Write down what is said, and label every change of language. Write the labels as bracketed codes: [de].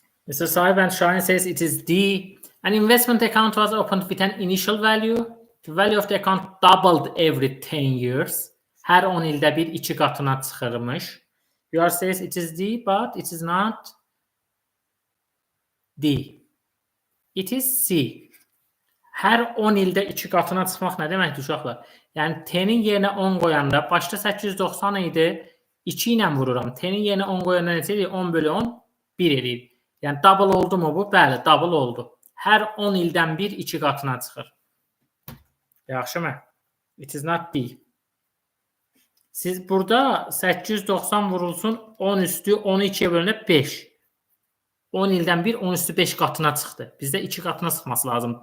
[en] Mr. Saib and Shahin says it is D. An investment account was opened with an initial value. The value of the account doubled every 10 years. [az] Her 10 ildə bir 2 qatına çıxırmış. [en] You says it is D, but it is not D. It is C. [az] Her 10 ildə 2 qatına çıxmaq nə deməkdir uşaqlar? Yəni t-nin yerinə 10 qoyanda başda 890 idi, 2 ilə vururam. T-nin yerinə 10 qoyanda necə edir? 10 bölü 10 1 edir. Yəni double oldu mu bu? Bəli, double oldu. Hər 10 ildən bir 2 qatına çıxır. Yaxşımı? [en] It is not D. [az] Siz burada 890 vurulsun 10 üstü 12'ye bölünüp 5. 10 ildən bir 10 üstü 5 qatına çıxdı. Bizdə 2 qatına çıxması lazım.